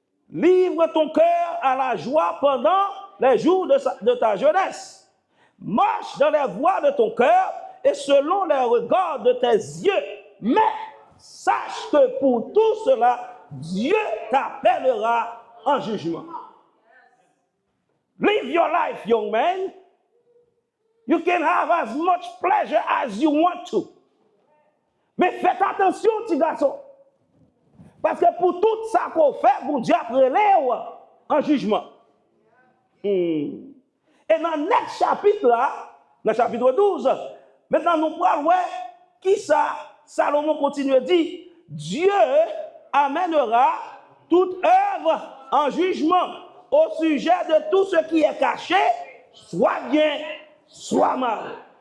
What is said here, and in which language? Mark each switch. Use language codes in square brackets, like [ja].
[fr] Livre ton cœur à la joie pendant les jours de ta jeunesse. Marche dans les voies de ton cœur et selon les regards de tes yeux. Mais sache que pour tout cela, Dieu t'appellera en jugement. [en] Live your life, young man. You can have as much pleasure as you want to. [fr] Mais faites attention, petit garçon. Parce que pour tout ça qu'on fait, bon Dieu appellera en jugement. Et dans le next chapitre là, dans le chapitre 12, maintenant nous parlons qui ça, Salomon continue à dire, Dieu amènera toute œuvre en jugement au sujet de tout ce qui est caché, soit bien, soit mal.